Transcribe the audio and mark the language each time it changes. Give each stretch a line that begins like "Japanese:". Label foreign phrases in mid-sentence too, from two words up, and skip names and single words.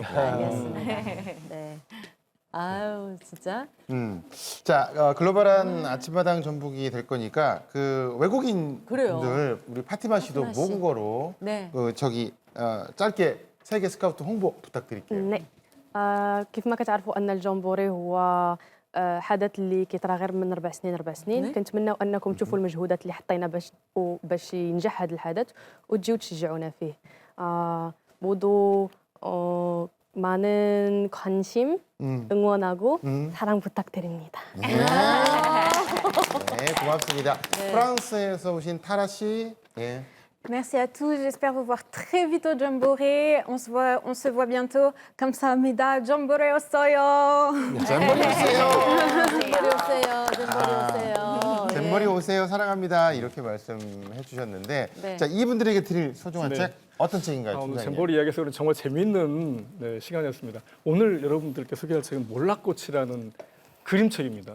Korean: 알겠습니다. 네. 아유, 진짜. 자, 글로벌한 아침마당 전북이 될 거니까 그 외국인 그래요. 분들 우리 파티마 씨도 파티마 씨. 모국어로 네. 짧게 세계 스카우트 홍보 부탁드릴게요. 네.
Arabic: كيف ما كتعرفوا أن الجمبوري هو حدث اللي كيطرى غير من 4 سنين نعم. كنتمناو أنكم تشوفوا المجهودات اللي حطينا باش ينجح هذا الحدث وتجيو تشجعونا فيه.
Korean: 모두 많은 관심, 응원하고 사랑 부탁드립니다. 네, 고맙습니다. 프랑스에서 오신 타라 씨. 예.
French: Merci à tous. J'espère vous voir très vite au Jamboree. On se voit bientôt.
Korean: 감사합니다. Jamboree 오세요. 잼버리 오세요. 잼버리 오세요. 잼버리 오세요. 잼버리 오세요. 사랑합니다. 이렇게 말씀해 주셨는데 네. 자, 이분들에게 드릴 소중한 네. 책 어떤 책인가요, 오늘 팀장님? 잼버리 이야기에서 정말 재미있는 시간이었습니다. 오늘 여러분들께 소개할 책은 몰락꽃이라는 그림책입니다.